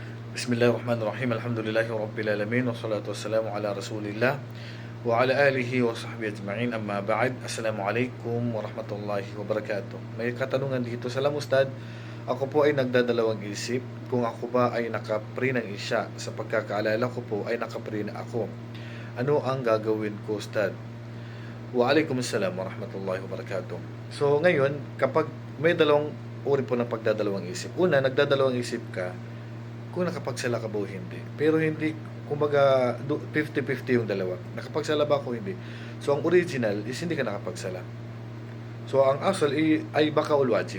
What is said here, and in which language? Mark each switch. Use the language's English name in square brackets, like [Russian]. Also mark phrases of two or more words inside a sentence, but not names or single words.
[Arabic] بسم الله الرحمن الرحيم. الحمد لله رب العالمين. والصلاة والسلام على رسول الله وعلى آله وصحبه أجمعين. أما بعد. السلام عليكم ورحمة الله وبركاته. [Filipino] May katanungan dito. Salam Ustad, ako po ay nagdadalawang isip kung ako ba ay nakapri ng Isya. Sa pagkakaalala ko po ay nakapri na ako. Ano ang gagawin ko, Ustad? [Arabic] وعليكم السلام ورحمة الله وبركاته. [Filipino] So ngayon, kapag may dalawang uri po ng pagdadalawang isip. Una, nagdadalawang isip ka kung nakapagsala ka ba o hindi. Pero hindi, kumbaga, 50-50 yung dalawa. Nakapagsala ba ako o hindi? So, ang original is hindi ka nakapagsala. So, ang asal ay [Arabic] بقاء الواجب.